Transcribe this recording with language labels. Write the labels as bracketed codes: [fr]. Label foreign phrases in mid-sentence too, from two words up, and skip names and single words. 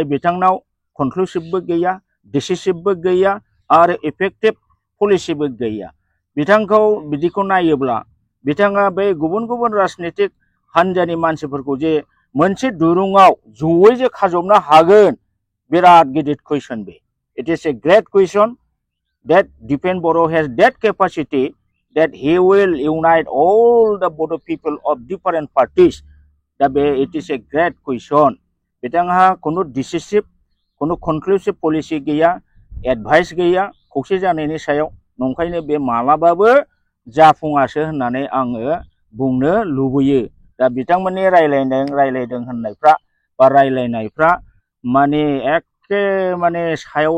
[brx] बिथांनाव कनक्लुसिभबो गैया डिसिसिभबो गैया आरो [en] effective policy-bo [brx] गैया बिथांखौ बिदिखौ नायोब्ला बिथाङा बे गुबुन गुबुन राजनितिक हान्जानि मानसिफोरखौ जे मोनसे दुरुङाव जयै जे खाजबनो हागोन बिराद गिदिर कुइसन बे [en] it is a great question that Dipen Boro has that capacity that he will unite all the Bodo people of different parties. That it is a great question. [brx] बिथांहा कुनु डिसिसिभ कुनु [en] conclusive policy [brx] गैया एडभाइस गैया खौसे जानायनि सायाव नंखायनो बे मालाबाबो जाफुङासो होननानै आङो बुंनो लुबैयो दा बिथांमोननि रायलायदों होननायफ्रा बा रायलायनायफ्रा माने एखे माने सायाव